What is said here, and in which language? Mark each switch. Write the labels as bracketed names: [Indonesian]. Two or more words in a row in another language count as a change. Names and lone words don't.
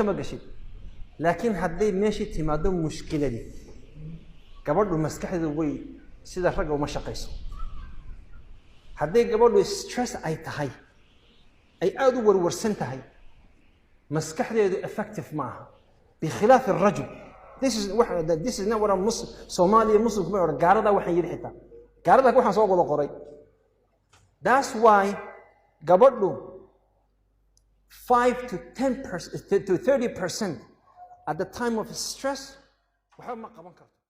[Somali] ma gashay laakiin haddii meeshii timaado mushkiladii gabadhu maskaxdeedu way sida rag uma shaqeyso haddii gabadhu stress ay tahay ay aad u warwarsan tahay maskaxdeedu effective maaha [Arabic] بخلاف الرجل [English] this is not what a Muslim Somali [Somali] Muslim kuma oran gaarada waxaan yiri xitaa gaarada waxaan soo wada qoray [English] that's why [Somali] gabadhu 5 to 10% to 30% [English] at the time of stress [Somali] waxa ma qaban karto